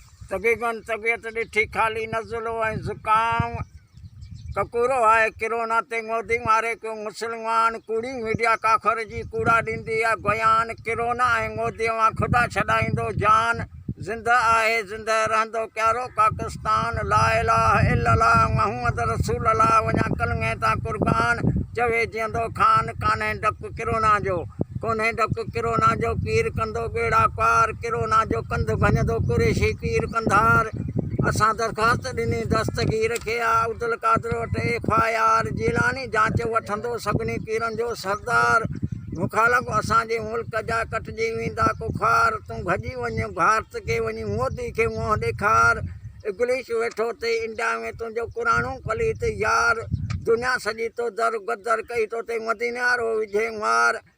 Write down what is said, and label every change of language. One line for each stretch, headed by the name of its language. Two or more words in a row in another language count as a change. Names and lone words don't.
Sindhi: طبيبن طبيعت ڏٺي خالي نزلو ۽ زڪام، ڪڪورو آهي ڪرونا تي موդي ماري پيو مسلمان، ڪوڙي ميڊيا ڪافر جي ڪوڙا ڏيندي آهي بيان، ڪرونا ۽ موդي وان خدا ڇڏائيندو جان، زنده آهي زنده رهندو پيارو پاڪستان،
Arabic: لا اله الا الله محمد رسول الله،
Sindhi: وڃا ڪلمي تان قربان، چوي جيئندو خان، ڪانهي ڊپ ڪرونا جو، ڪونهي ڊپ ڪرونا جو، پير ڪندو ٻيڙا پار، ڪرونا جو ڪنڌ ڀڃندو قريشي پير ڪنڌار. اسان درخواست ڏني دستگير کي، آ عبدال قادر وٽ ايف آءِ آر، جيلاني جاچ وٺندو سڀني پيرن جو سردار، مخالف اسانجي ملڪ جا ڪٽجي ويندا ڪفار، تون ڀڄي وڃ ڀارت کي وڃي مودي کي منهن ڏيکار، ابليس ويٺو تي انڊيا ۾ تنهنجو پراڻو پليت يار، دنيا سڄي تو در بدر ڪئي تو تي مديني وارو وجهي مار،